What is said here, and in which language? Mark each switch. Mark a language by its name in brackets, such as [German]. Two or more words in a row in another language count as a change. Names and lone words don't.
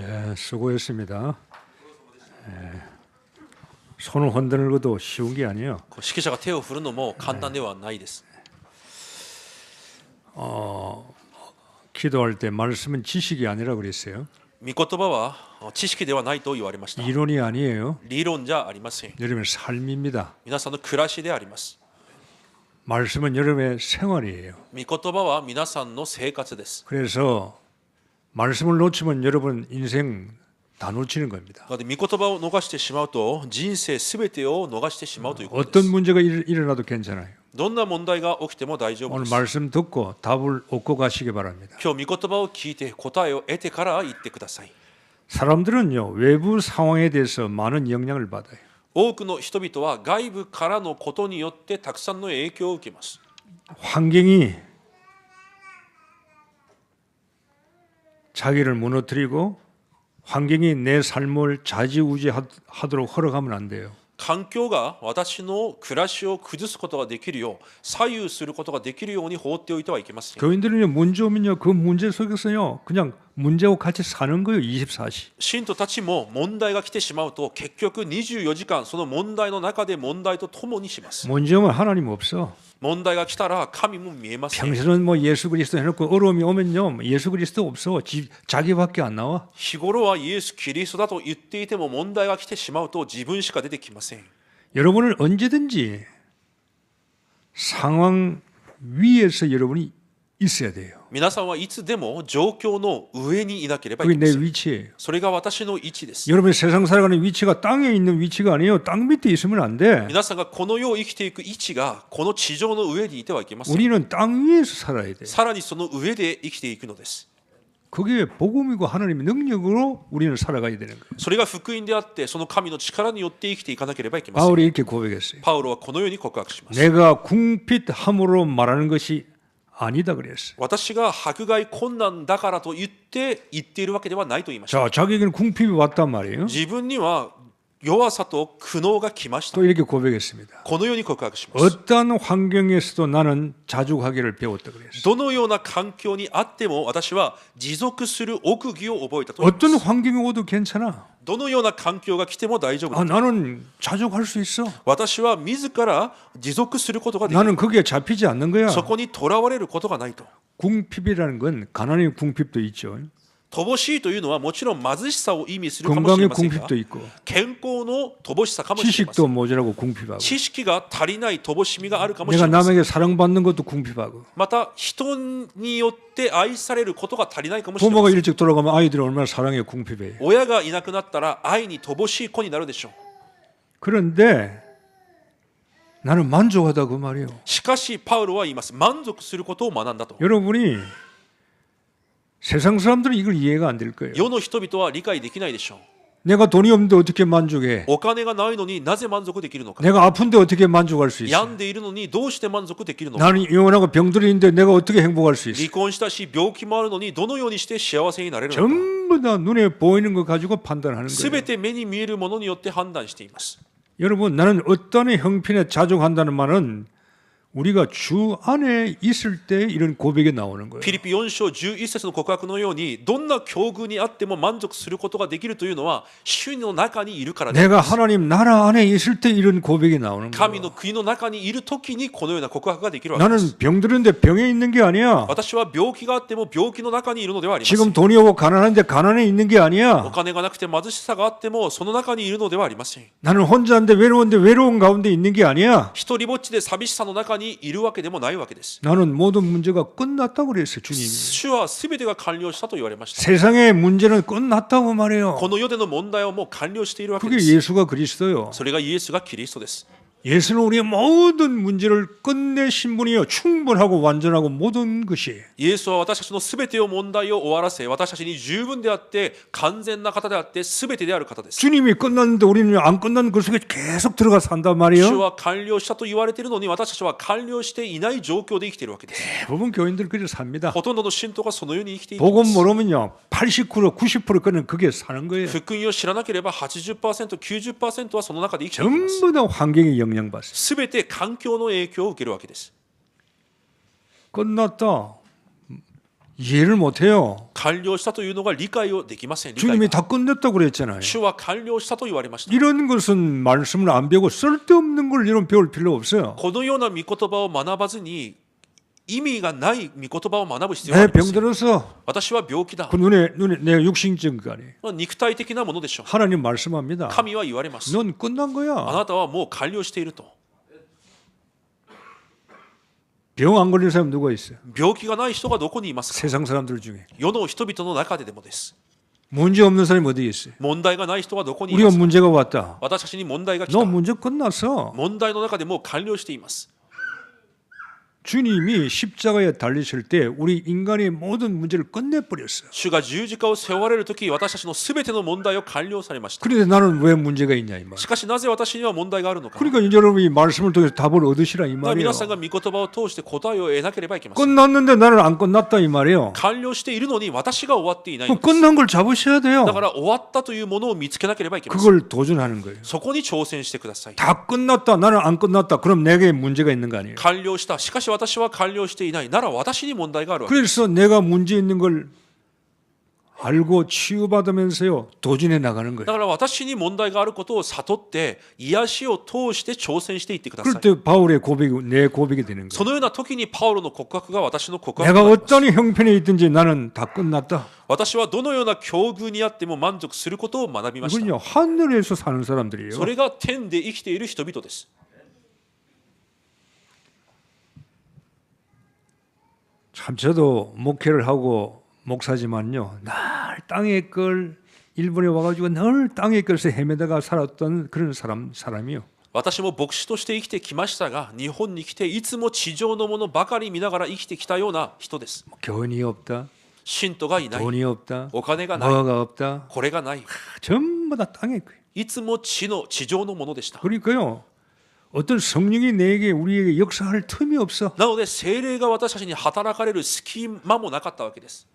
[Korean] 수고했습니다. 손을 흔드는 것도 쉬운 게 아니에요. [Japanese] 指揮者が手を振るのも簡単ではないです。 [Korean] 기도할 때 말씀은 지식이 아니라 그랬어요. [Japanese] 御言葉は知識ではないと言われました。 [Korean] 이론이 아니에요. [Japanese] 理論じゃありません。 [Korean] 여러분의 삶입니다. [Japanese] 皆さんの暮らしであります。 [Korean] 말씀은 여러분의 생활이에요. [Japanese] 御言葉は皆さんの生活です。 [Korean] 그래서 말씀을 놓치면 여러분 인생 다 놓치는 겁니다. [Japanese] なので御言葉を逃してしまうと人生すべてを逃してしまうということで [Korean] 어떤 [Japanese] す。 [Korean] 문제가 일어나도 괜찮아요. [Japanese] どんな問題が起きても大丈夫 [Korean] 오늘 [Japanese] です。 [Korean] 말씀 듣고 답을 얻고 가시기 바랍니다. [Japanese] 今日御言葉を聞いて答えを得てから言ってください。 [Korean] 사람들은요, 외부 상황에 대해서 많은 영향을 받아요. [Japanese] 多くの人々は外部からのことによってたくさんの影響を受けます。 [Korean] 환경이 자기를 무너뜨리고 환경이 내 삶을 좌지우지하도록 허락하면 안 돼요. [Japanese] 環境が私の暮らしを崩すことができるよう左右することができるように放っておいてはいけません。 [Korean] 교인들은요, 문제 오면요, 그 문제 속에서요, 그냥 문제와 같이 사는 거예요. 24시. [Japanese] 信徒たちも問題が来てしまうと結局24時間その問題の中で問題と共にします。 [Korean] 문제 오면 하나님 없어. [Japanese] 問題が来たら神も見えません。 [Korean] 평소는 뭐 예수 그리스도 해놓고 어려움이 오면요, 예수 그리스도 없어. 자기밖에 안 나와. [Japanese] 日頃はイエス・キリストだと言っていても問題が来てしまうと自分しか出てきません。 [Korean] 여러분은 언제든지 상황 위에서 여러분이 있어야 돼요. [Japanese] 皆さんはいつでも状況の上にいなければい [Korean] 그게 [Japanese] けま [Korean] 내 [Japanese] せん。 [Korean] 위치예요. [Japanese] それが私の位置です。 [Korean] 여러분이 세상 살아가는 위치가 땅에 있는 위치가 아니에요. 땅 밑에 있으면 안 돼. [Japanese] 皆さんがこの世を生きていく位置がこの地上の上にいてはいけません。 [Korean] 우리는 땅 위에서 살아야 돼. [Japanese] さらにその上で生きていくのです。 [Korean] 그게 복음이고 하나님의 능력으로 우리는 살아가야 되는 거예요. [Japanese] それが福音であってその神の力によって生きていかなければいけません。 [Korean] 바울이 이렇게 고백했어요. [Japanese] パウロはこのように告白します。 [Korean] 내가 궁핍함으로 말하는 것이 아니다 그랬어요. [Japanese] 私が迫害困難だからと言っているわけではないと言いました。 [Korean] 자, 자기에게는 궁핍이 왔단 말이에요. [Japanese] 自分には弱さと苦悩が来ました。 [Korean] 또 이렇게 고백했습니다. [Japanese] このように告白します。 [Korean] 어떤 환경에서도 나는 자족하기를 배웠다 그랬어요. [Japanese] どのような環境にあっても私は持続する奥義を覚えたと言いま [Korean] 어떤 [Japanese] す。 [Korean] 환경이 오도 괜찮아. [Japanese] どのような環境が来ても大丈夫 [Korean] 아, [Japanese] だ。 [Korean] 나는 자족할 수 있어. [Japanese] 私は自ら持続することができる。 [Korean] 나는 거기에 잡히지 않는 거야. [Japanese] そこにとらわれることがないと。 [Korean] 궁핍이라는 건 가난의 궁핍도 있죠. [Japanese] 乏しいというのはもちろん貧しさを意味するかもしれ [Korean] 건강의 [Japanese] ませんが [Korean] 궁핍도 있고 [Japanese] 健康の乏しさかもしれませ [Korean] 지식도 [Japanese] ん。 [Korean] 모자라고 궁핍하고 [Japanese] 知識が足りない乏しみがあるかもし [Korean] 내가 [Japanese] れません。 [Korean] 남에게 사랑받는 것도 궁핍하고 [Japanese] また人によって愛されることが足りないかもしれま [Korean] 부모가 [Japanese] せん。 [Korean] 일찍 돌아가면 아이들이 얼마나 사랑에 궁핍해요. [Japanese] 親がいなくなったら愛に乏しい子になるでしょう。 [Korean] 그런데 나는 만족하다 그 말이에요. [Japanese] しかしパウロは言います。満足することを学んだと。 [Korean] 여러분이 세상 사람들은 이걸 이해가 안 될 거예요. [Japanese] 世の人々は理解できないでしょう。 [Korean] 내가 돈이 없는데 어떻게 만족해? [Japanese] お金がないのになぜ満足できるのか。 [Korean] 내가 아픈데 어떻게 만족할 수 있어? [Japanese] 病んでいるのにどうして満足できるのか。 [Korean] 나는 이혼하고 병들어 있는데 내가 어떻게 행복할 수 있어? [Japanese] 離婚したし病気もあるのにどのようにして幸せになれるのか。 [Korean] 전부 다 눈에 보이는 거 가지고 판단하는 [Japanese] す [Korean] 거예요. [Japanese] べて目に見えるものによって判断しています。 [Korean] 여러분, 나는 어떤 형편에 자족한다는 말은 우리가 주 안에 있을 때 이런 고백이 나오는 거예요. [Japanese] フィリピ4章11節の告白のようにどんな境遇にあっても満足することができるというのは主の中にいるからです。 [Korean] 내가 하나님 나라 안에 있을 때 이런 고백이 나오는 [Japanese] 神 [Korean] 거예요. [Japanese] の国の中にいる時にこのような告白ができるわけで [Korean] 나는 [Japanese] す。 [Korean] 병들었는데 병에 있는 게 아니야. [Japanese] 私は病気があっても病気の中にいるのではありません。 [Korean] 지금 돈이 없고 가난한데 가난에 있는 게 [Japanese] お [Korean] 아니야. [Japanese] 金がなくて貧しさがあってもその中にいるのではありません。 [Korean] 나는 혼자인데 외로운데 외로운 가운데 있는 게 아니야. [Japanese] 一人ぼっちで寂しさの中にいるわけでもないわけです。 [Korean] 나는 모든 문제가 끝났다고 그랬어요, 주님이. [Japanese] 主は全てが完了したと言われました。 [Korean] 세상의 문제는 끝났다고 말해요. [Japanese] この世での問題はもう完了しているわけ [Korean] 그게 [Japanese] です。 [Korean] 예수가 그리스도요. [Japanese] それがイエスがキリストです。 [Korean] 예수는 우리의 모든 문제를 끝내신 분이요. 충분하고 완전하고 모든 것이. [Japanese] イエスは私たちの全てを問題を終わらせ、私たちに十分であって完全な方であって全てである方です。 [Korean] 주님이 끝났는데 우리는 안 끝난 그 속에 계속 들어가 산단 [Japanese] 主 [Korean] 말이에요. [Japanese] は完了したと言われているのに私たちは完了していない状況で生きているわけです。 [Korean] 대부분 교인들 그렇게 삽니다. [Japanese] ほとんどの信徒がそのように生きているんで [Korean] 복음 [Japanese] す。 [Korean] 모르면요. 80% 90%는 그게 사는 거예요. [Japanese] 福音を知らなければ 80%、90% はその中で生きていきます。 [Korean] 전부 다 환경에 영향받습니다. [Japanese] すべて環境の影響を受けるわけです。 [Korean] 끝났다. 이해를 못해요. [Japanese] 完了したというのが理解をできません。理解 [Korean] 주님이 [Japanese] が [Korean] 다 끝냈다고 그랬잖아요. [Japanese] 主は完了したと言われました。 [Korean] 이런 것은 말씀을 안 배우고 쓸데없는 걸 이런 배울 필요 없어요. [Japanese] このような御言葉を学ばずに意味がない御言葉を学ぶ必要 [Korean] 내 [Japanese] はありません。 [Korean] 병들어서 [Japanese] 私は病気だ [Korean] 그 눈에 내 육신적 거니 [Japanese] 肉体的なものでしょう。 [Korean] 하나님 말씀합니다. [Japanese] 神は言われます。 [Korean] 넌 끝난 [Japanese] あ [Korean] 거야. [Japanese] なたはもう完了していると。 [Korean] 병 안 걸린 사람 누가 있어요? [Japanese] 病気がない人がどこにいますか。 [Korean] 세상 사람들 중에 [Japanese] 世の人々の中ででもです。 [Korean] 문제 없는 사람이 어디 있어요? [Japanese] 問題がない人はどこにい [Korean] 우리가 [Japanese] ますか。 [Korean] 문제가 왔다. [Japanese] 私たちに問題が来 [Korean] 너 [Japanese] た。 [Korean] 문제 끝났어. [Japanese] 問題の中でもう完了しています。 [Korean] 주님이 십자가에 달리실 때 우리 인간의 모든 문제를 끝내버렸어요. [Japanese] 主が十字架を背負われるとき、私たちのすべての問題を完了されました。 [Korean] 그런데 나는 왜 문제가 있냐 이 말. [Japanese] しかしなぜ私には問題があるのか。 [Korean] 그러니까 이제 여러분이 말씀을 통해서 답을 얻으시라 이 [Japanese] だから [Korean] 말이에요. [Japanese] 皆さんが御言葉を通して答えを得なければいけません。 [Korean] 끝났는데 나는 안 끝났다 이 말이에요. [Japanese] 完了しているのに私が終わっていないの [Korean] 그럼 [Japanese] です。 [Korean] 끝난 걸 잡으셔야 돼요. [Japanese] だから終わったというものを見つけなければいけません。 [Korean] 그걸 도전하는 거예요. [Japanese] そこに挑戦してください。 [Korean] 다 끝났다 나는 안 끝났다 그럼 내게 문제가 있는 거 아니에요. [Japanese] 完了した。しかし私は完了していない。なら私に問題があるわけ。 [Korean] 그래서 내가 문제 있는 걸 알고 치유받으면서요 도전해 나가는 [Japanese] だ [Korean] 거예요. [Japanese] から私に問題があることを悟って癒しを通して挑戦していってくださ [Korean] 그럴 [Japanese] い。 [Korean] 때 바울의 고백이 내 고백이 되는 [Japanese] そ [Korean] 거예요. [Japanese] のような時にパウロの告白が私の告白 [Korean] 내가 [Japanese] になります。 [Korean] 어떤 형편에 있든지 나는 다 끝났다. [Japanese] 私はどのような境遇にあっても満足することを学びました。 [Korean] 이건요 하늘에서 사는 사람들이에요. [Japanese] それが天で生きている人々です。 [Korean] 참 저도 목회를 하고 목사지만요 날 땅의 걸 일본에 와가지고 늘 땅의 걸에서 헤매다가 살았던 그런 사람이요. [Japanese] 私も牧師として生きてきましたが、日本に来ていつも地上のものばかり見ながら生きてきたような人です。 [Korean] 교훈이 없다, [Japanese] 信徒がいない、 [Korean] 돈이 없다, [Japanese] お金がない、 [Korean] 뭐가 없다. [Japanese] これがない、 [Korean] 전부 다 땅의 거예요. [Japanese] いつも地上のものでした。 [Korean] 그러니까요 어떤 성령이 내게 우리에게 역사할 틈이 없어. [Japanese] なので聖霊が私たちに働かれる隙間もなかったわけです。